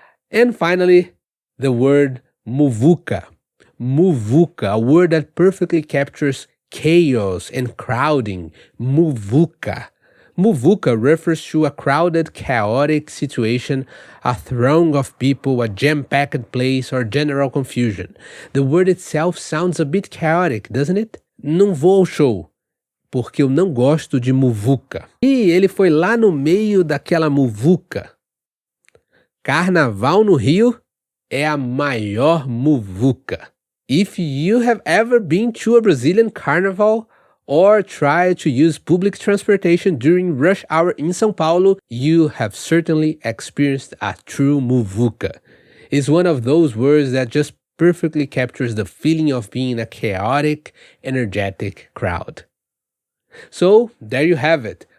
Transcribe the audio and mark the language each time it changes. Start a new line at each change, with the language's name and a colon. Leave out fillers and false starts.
English: And finally, the word muvuca. Muvuca, a word that perfectly captures chaos and crowding. Muvuca. Muvuca refers to a crowded, chaotic situation, a throng of people, a jam-packed place, or general confusion. The word itself sounds a bit chaotic, doesn't it?
Portuguese: Não vou ao show, porque eu não gosto de muvuca. E ele foi lá no meio daquela muvuca. Carnaval no Rio é a maior muvuca.
English: If you have ever been to a Brazilian carnival or tried to use public transportation during rush hour in São Paulo, you have certainly experienced a true muvuca. It's one of those words that just perfectly captures the feeling of being in a chaotic, energetic crowd. So, there you have it.